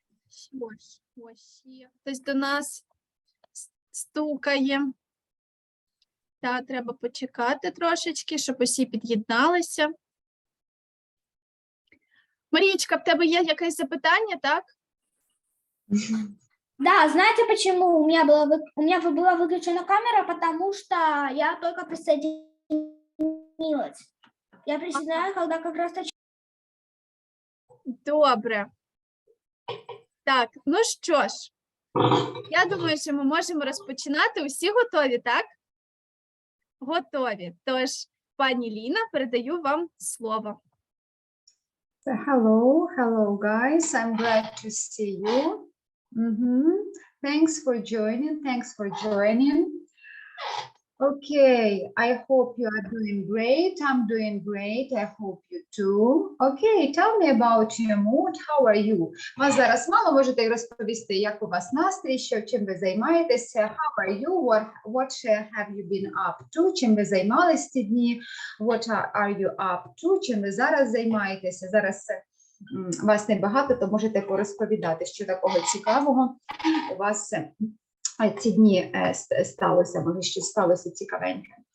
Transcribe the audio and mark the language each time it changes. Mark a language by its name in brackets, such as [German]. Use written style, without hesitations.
[Ukrainian] Що ж, ось ще хтось до нас стукає. Так, треба почекати трошечки, щоб усі під'єдналися. Марічка, в тебе є якесь запитання, так? [Russian] Да, знаете почему у меня была выключена камера? Потому что я только присоединилась. Я присоединяюсь, когда как раз... [Ukrainian] Добре. Так, ну що ж, я думаю, що ми можемо розпочинати. Усі готові, так? Готові. Тож, пані Ліна, передаю вам слово. [English] Hello guys. I'm glad to see you. Thanks for joining. Okay, I hope you are doing great. I'm doing great. I hope you too. Okay, tell me about your mood. How are you? [Ukrainian] Вас зараз мало, можете розповісти, як у вас настрій, чим ви займаєтеся. [English] How are you? What have you been up to? [Ukrainian] Чим ви займалися ці дні? [English] What are you up to? [Ukrainian] Чим ви зараз займаєтеся? Зараз вас небагато, то можете порозповідати, що такого цікавого у вас ці дні сталося, може, щось сталося цікавеньке.